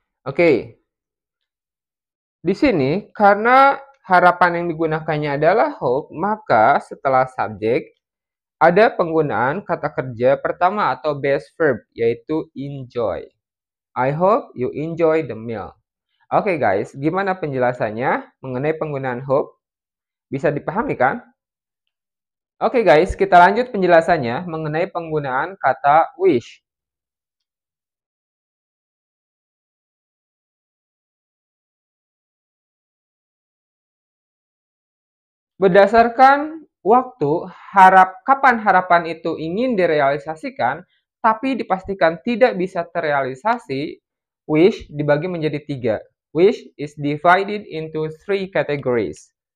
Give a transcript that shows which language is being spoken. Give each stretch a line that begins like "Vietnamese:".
Indonesian: Oke, di sini karena harapan yang digunakannya adalah hope, maka setelah subjek ada penggunaan kata kerja pertama atau base verb, yaitu enjoy.
English: I hope you enjoy the meal.
Indonesian: Oke guys, gimana penjelasannya mengenai penggunaan hope? Bisa dipahami kan? Oke guys, kita lanjut penjelasannya mengenai penggunaan kata wish. Berdasarkan waktu, kapan harapan itu ingin direalisasikan, tapi dipastikan tidak bisa terrealisasi, wish dibagi menjadi 3.
English: Wish is divided into 3 categories.